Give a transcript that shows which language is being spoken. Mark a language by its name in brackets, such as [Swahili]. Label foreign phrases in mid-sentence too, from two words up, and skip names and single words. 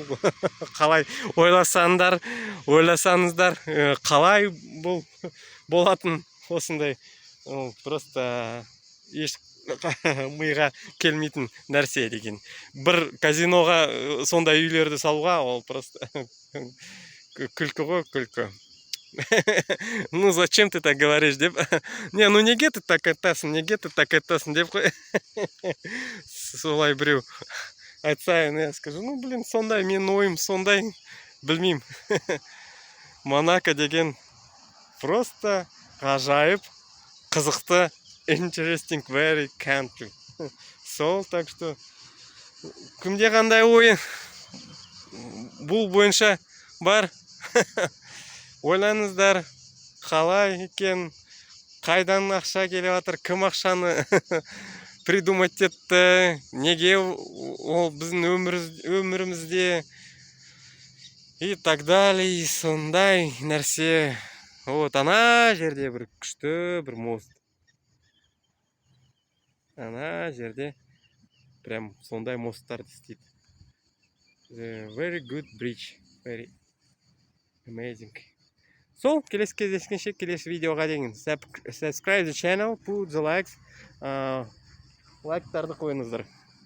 [Kazakh] Қалай ойласаңыздар, қалай болатын осындай, просто еш миға келмейтін нәрсе деген. Бір казиноға сондай үйлерді салуға, ол просто күлкі ғой, күлкі. [Russian] Зачем ты так говоришь, [Kazakh] деп? Неге [Russian] ты так [Kazakh] айтасың, деп қой. Солай біреу айтсайын, [Russian] я скажу, [Kazakh] сондай, мен ойым сондай, білмеймін. Монако деген просто ғажайып, қызықты, [English] interesting, very country. [Kazakh] Сол, [Russian] так что, [Kazakh] кімде қандай ойы бұл бойынша бар? Ойлаңыздар, қалай екен, қайдан ақша келіп жатыр, кім ақшаны придумать етті, неге ол біздің өмірімізде, [Russian] и так далее, [Kazakh] сондай нәрсе. Ана жерде бір күшті бір мост. Ана жерде прям сондай мосттар істейді. [English] Very good bridge, very amazing. [Kazakh] Сол, келесі кездескенше, келесі видеоға дейін [English] subscribe the channel, put the likes, [Kazakh] лайктарды қойыңыздар.